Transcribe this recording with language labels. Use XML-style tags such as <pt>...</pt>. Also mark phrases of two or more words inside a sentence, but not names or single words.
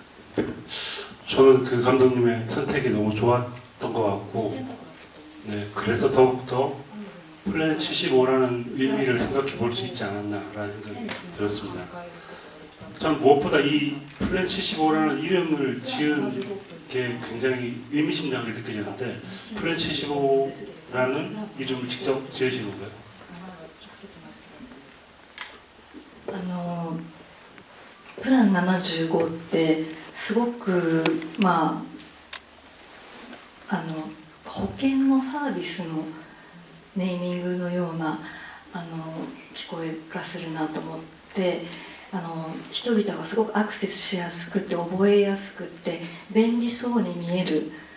<ko>저는 그 감독님의 선택이 너무 좋았던 것 같고 네, 그래서 더욱더 플랜 75라는 의미를 생각해 볼 수 있지 않았나라는 생각이 들었습니다. 저는 무엇보다 이 플랜 75라는 이름을 지은 게 굉장히 의미심장하게 느껴졌는데 플랜 75라는 이름을 직접 지으신 건가요?</ko> <ja>プラン75ってすごく保険のサービスのネーミングのような聞こえがするなと思って人々がすごくアクセスしやすくて覚えやすくて便利そうに見える</ja>